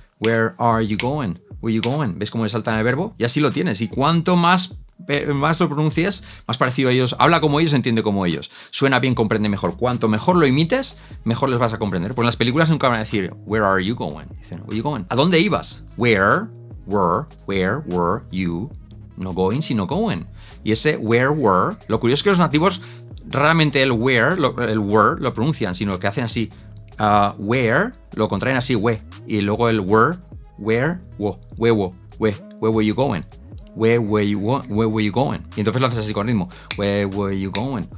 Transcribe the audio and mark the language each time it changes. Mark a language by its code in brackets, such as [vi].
[en] Where are you going? Where are you going? [es] ¿Ves cómo le saltan el verbo? Y así lo tienes. Y cuanto más lo pronuncies, más parecido a ellos, habla como ellos, entiende como ellos, suena bien, comprende mejor. Cuanto mejor lo imites, mejor les vas a comprender. Pues en las películas nunca van a decir [en] where are you going, [es] dicen where are you going. ¿A dónde ibas? [en] Where were you, no going sino going. [es] Y ese where were, lo curioso es que los nativos raramente el where lo pronuncian, sino que hacen así. Where lo contraen así, we, y luego el [en] where were you going. Where were you going? [es] Y entonces lo haces así con ritmo. [en] Where were you going?